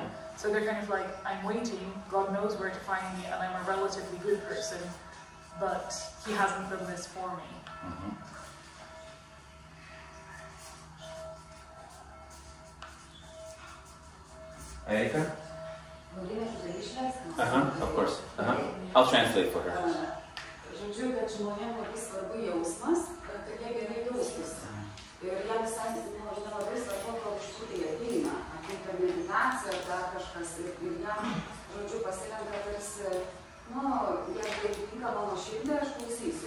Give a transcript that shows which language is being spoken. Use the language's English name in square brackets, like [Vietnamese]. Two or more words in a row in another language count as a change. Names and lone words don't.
[English] So they're kind of like, I'm waiting, God knows where to find me, and I'm a relatively good person, but he hasn't done this for me. Erika? Of course. I'll translate for her. [Lithuanian] Žodžiu, kad žmonėm labai svarbu jausmas, kad jie gerai jaustųsi. Ir jie visai labai svarbu, kad iš kur jie ateina. Ateina meditacija ar dar kažkas. Ir jam, žodžiu, pasirenka tarsi, jeigu atitinka mano širdį, aš klausysiu.